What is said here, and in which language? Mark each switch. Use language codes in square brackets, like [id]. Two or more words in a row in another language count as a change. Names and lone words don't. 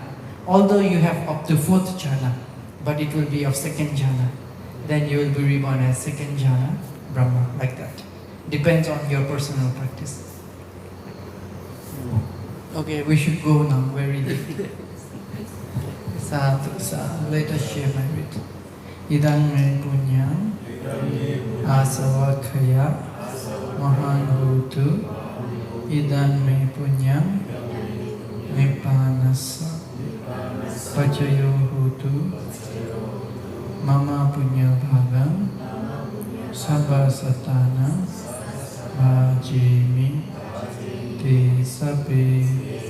[en] Although you have up to fourth jhana, but it will be of second jhana. Then you will be reborn as second jhana Brahma, like that. Depends on your personal practice. Okay, we should go now, very late. [pi] Sadhu, sadhu. [en] Let us share my wit. [pi] Idang me punyam asavakhaya mahan hutu. Idang me punyam nippanasa pachayo hutu. Mama punya bhagam sabha satana bhajimi te sabe